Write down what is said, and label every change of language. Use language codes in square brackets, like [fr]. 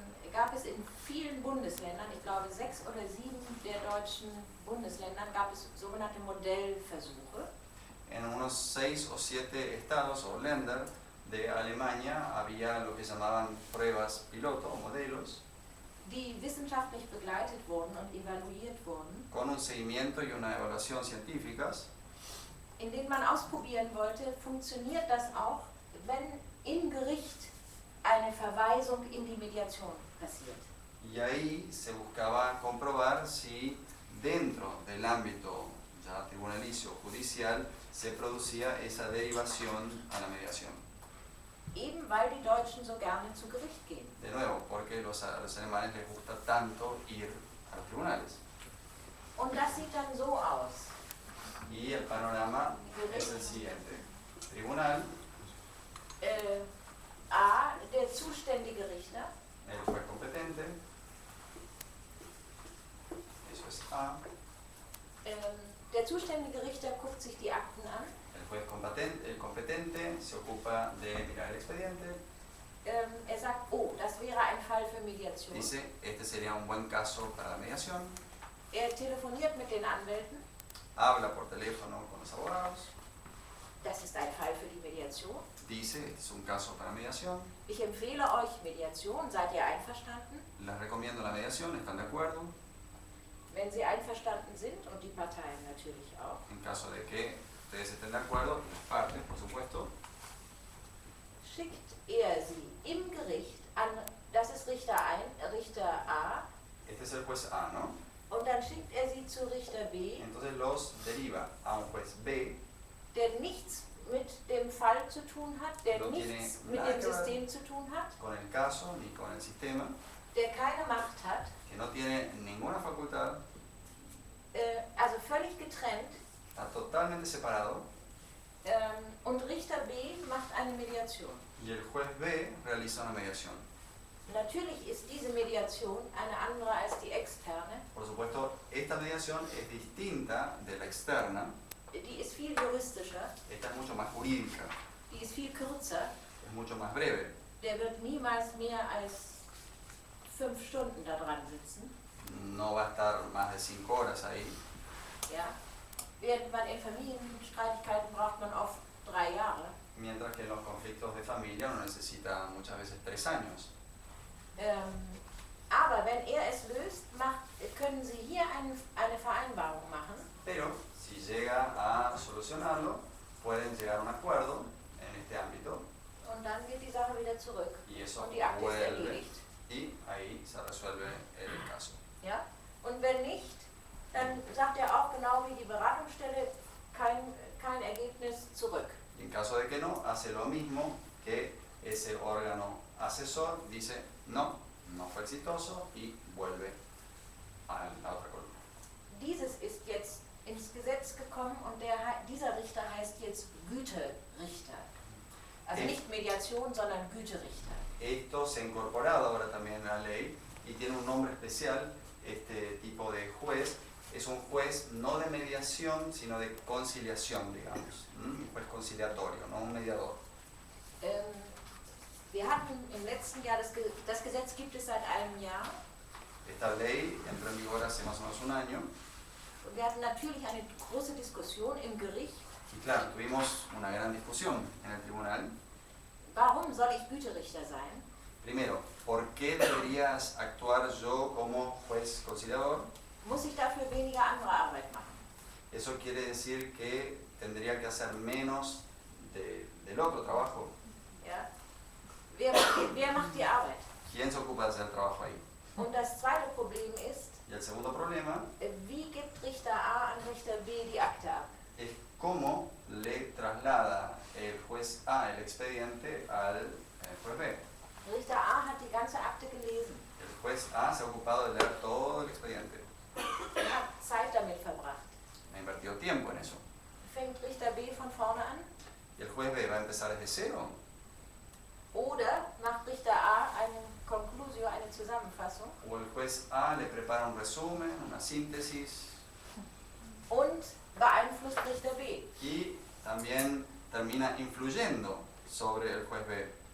[de] gab es in vielen Bundesländern, ich glaube 6 oder 7 der deutschen Bundesländern, gab es sogenannte Modellversuche. [es] En unos 6 o 7 estados o Länder de Alemania había lo que llamaban pruebas piloto o modelos, [de] die wissenschaftlich begleitet wurden und evaluiert wurden, [es] con un seguimiento y una evaluación científicas, [de] in denen man ausprobieren wollte, funktioniert das auch, wenn im Gericht eine Verweisung in die Mediation passiert. [es] y ahí se buscaba comprobar si dentro del ámbito ya tribunalicio judicial se producía esa derivación a la mediación. [de] Eben weil die Deutschen so gerne zu Gericht gehen. [es] De nuevo, porque a los alemanes les gusta tanto ir a los tribunales. [de] Und das sieht dann so aus. [es] Y el panorama es el siguiente. Tribunal, [de] A, der zuständige Richter, [es] el juez competente, eso es A, [de] der zuständige Richter guckt sich die Akten an. [es] el competente se ocupa de mirar el expediente, [de] Sagt, oh, das wäre ein Fall für Mediation. [es] dice, este sería un buen caso para la mediación, [de] Telefoniert mit den Anwälten, [es] habla por teléfono con los abogados, [de] das ist ein Fall für die Mediation. [es] dice, este es un caso para mediación, [de] Ich empfehle euch Mediation, seid ihr einverstanden? [es] les recomiendo la mediación, ¿están de acuerdo? [de] Wenn sie einverstanden sind und die Parteien natürlich auch, [es] En caso de que ustedes estén de acuerdo, y las partes, por supuesto, [de] schickt sie im Gericht an, das ist Richter A, [es] este es el juez A, ¿no? [de] und dann schickt sie zu Richter B, [es] Entonces los deriva a un juez B, [de] der nichts mit dem Fall zu tun hat, der [es] No [de] nichts [es] tiene [de] mit [es] nada [de] dem [es] que ver [de] System zu tun hat, [es] con el caso ni con el sistema, [de] der keine Macht hat, [es] que no tiene ninguna facultad, [de] also völlig getrennt, [es] está totalmente separado, [de] und Richter B macht eine Mediation. [es] y el juez B realiza una mediación. [de] Natürlich ist diese Mediation eine andere als die externe. [es] Por supuesto, esta mediación es distinta de la externa, [de] Die ist viel juristischer, [es] esta es mucho más jurídica, [de] die ist viel kürzer. [es] es mucho más breve. [de] Der wird niemals mehr als 5 Stunden da dran sitzen. [es] No va a estar más de 5 horas ahí, [de] Ja? Während man in Familienstreitigkeiten braucht man oft 3 Jahre. [es] mientras que en los conflictos de familia uno necesita muchas veces 3 años. [de] Aber wenn er es löst, können Sie hier eine Vereinbarung machen. [es] Pero si llega a solucionarlo, pueden llegar a un acuerdo en este ámbito [de] Und dann geht die Sache wieder zurück. [es] y eso [de] Und die Akte ist [es] vuelve [de] erledigt. [es] y ahí se resuelve el caso. [de] Ja? Und wenn nicht, dann sagt er auch genau wie die Beratungsstelle kein Ergebnis zurück. [es] Y en caso de que no, hace lo mismo que ese órgano asesor, dice no, no fue exitoso y vuelve a la otra columna. [de] Dieses ist jetzt ins Gesetz gekommen und dieser Richter heißt jetzt Güterichter. Also nicht Mediation, sondern Güterichter. [es] Esto se ha incorporado ahora también en la ley y tiene un nombre especial, este tipo de juez. Es un juez no de mediación, sino de conciliación, digamos. Un juez conciliatorio, no un mediador. [de] Wir hatten im letzten Jahr, das Gesetz gibt es seit einem Jahr. [es] Esta ley entró en vigor hace más o menos un año. [de] Und wir hatten natürlich eine große Diskussion im Gericht. [es] Y claro, tuvimos una gran discusión en el tribunal. [de] Warum soll ich Güterichter sein? [es] Primero, ¿por qué deberías actuar yo como juez conciliador? [de] Muss ich dafür weniger andere Arbeit machen? [es] Eso quiere decir que tendría que hacer menos del otro trabajo. [de] Ja? Wer macht die Arbeit? [es] ¿Quién se ocupa de hacer el trabajo ahí? [de] Und das zweite Problem ist, [es] Y el segundo problema [de] wie gibt Richter A an Richter B die Akte ab? [es] es cómo le traslada el juez A el expediente al juez B. [de] Richter A hat die ganze Akte gelesen, [es] El juez A se ha ocupado de leer todo el expediente. [de] hat Zeit damit verbracht. [es] Ha invertido tiempo en eso. [de] Fängt Richter B von vorne an? [es] ¿Y el juez B va a empezar desde cero? [de] Oder macht Richter A eine Conclusio, eine Zusammenfassung [es] ¿O el juez A le prepara un resumen, una síntesis [de] und beeinflusst Richter B? [es] y también termina influyendo sobre el juez B?